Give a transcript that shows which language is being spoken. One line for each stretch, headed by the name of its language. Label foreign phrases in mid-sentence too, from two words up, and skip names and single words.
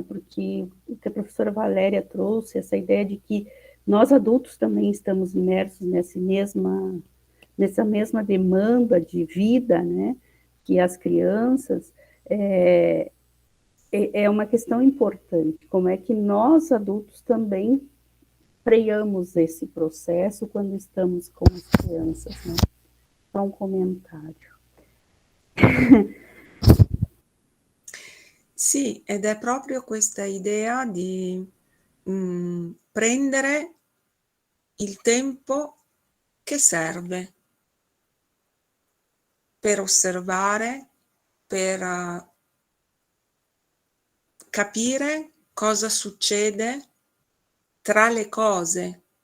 Portuguese: Porque o que a professora Valéria trouxe, essa ideia de que nós adultos também estamos imersos nessa mesma demanda de vida, né? Que as crianças, é uma questão importante. Como é que nós adultos também freamos esse processo quando estamos com as crianças, né? Só um comentário.
Italian: Sì, ed è proprio questa idea di prendere il tempo che serve per osservare, per capire cosa succede tra le cose.